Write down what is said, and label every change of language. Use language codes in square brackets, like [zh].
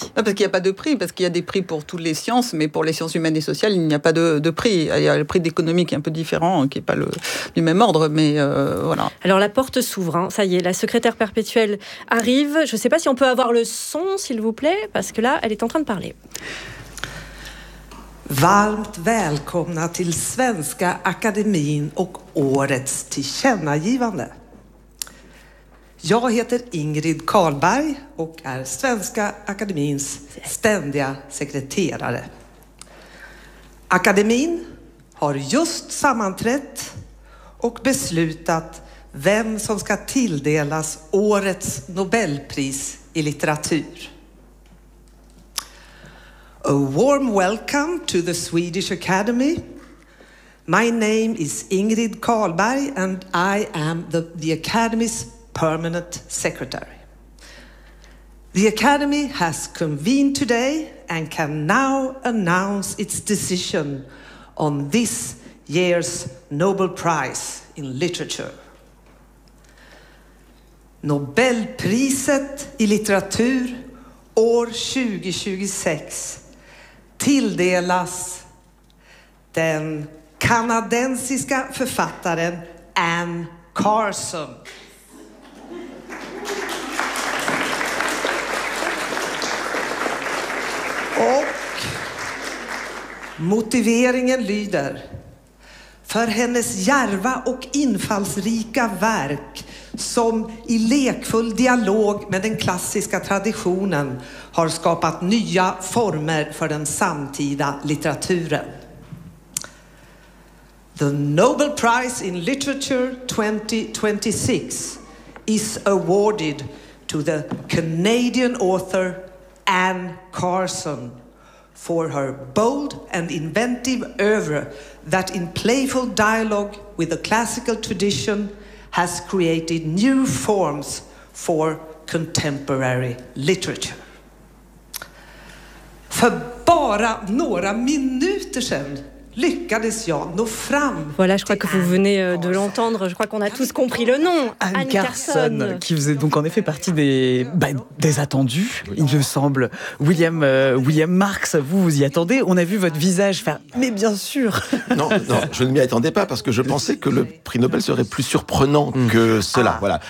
[fr] Non, parce qu'il n'y a pas de prix, parce qu'il y a des prix pour toutes les sciences, mais pour les sciences humaines et sociales, il n'y a pas de prix. Il y a le prix d'économie qui est un peu différent, qui n'est pas du même ordre, mais voilà. Alors la porte s'ouvre, hein. Ça y est, la secrétaire perpétuelle arrive. Je ne sais pas si on peut avoir le son, s'il vous plaît, parce que là, elle est en train de parler. [sv] Varmt välkomna till Svenska Akademin och årets tillkännagivande. Jag heter Ingrid Karlberg och är Svenska Akademins ständiga sekreterare. Akademin har just sammanträtt och beslutat vem som ska tilldelas årets Nobelpris i litteratur. [en] A warm welcome to the Swedish Academy. My name is Ingrid Karlberg and I am the Academy's permanent secretary. The Academy has convened today and can now announce its decision on this year's Nobel Prize in Literature. [sv] Nobelpriset i litteratur år 2026 tilldelas den kanadensiska författaren Anne Carson. Och motiveringen lyder: för hennes djärva och infallsrika verk som i lekfull dialog med den klassiska traditionen har skapat nya former för den samtida litteraturen. [en] The Nobel Prize in Literature 2026 is awarded to the Canadian author Anne Carson for her bold and inventive oeuvre that in playful dialogue with the classical tradition has created new forms for contemporary literature. [sv] För bara några minuter sedan lyckades jag nå fram. [fr] Voilà, je crois que vous venez de l'entendre. Je crois qu'on a tous compris le nom. Anne Carson. Qui faisait donc en effet partie des attendus, il me semble. William Marx, vous y attendez. On a vu votre visage faire « Mais bien sûr !» Non, je ne m'y attendais pas parce que je pensais que le prix Nobel serait plus surprenant que cela. Ah. Voilà.